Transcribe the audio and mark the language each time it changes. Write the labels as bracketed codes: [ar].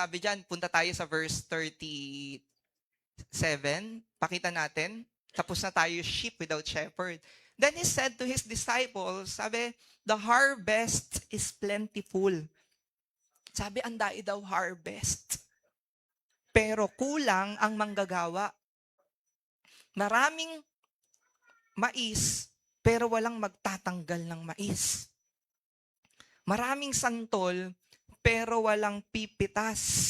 [tl] Sabi dyan, punta tayo sa verse 37. Pakita natin. Tapos na tayo, [en] sheep without shepherd. Then he said to his disciples, sabi, the harvest is plentiful. [tl] Sabi, ang dai daw harvest. Pero kulang ang manggagawa. Maraming mais, pero walang magtatanggal ng mais. Maraming santol, pero walang pipitas.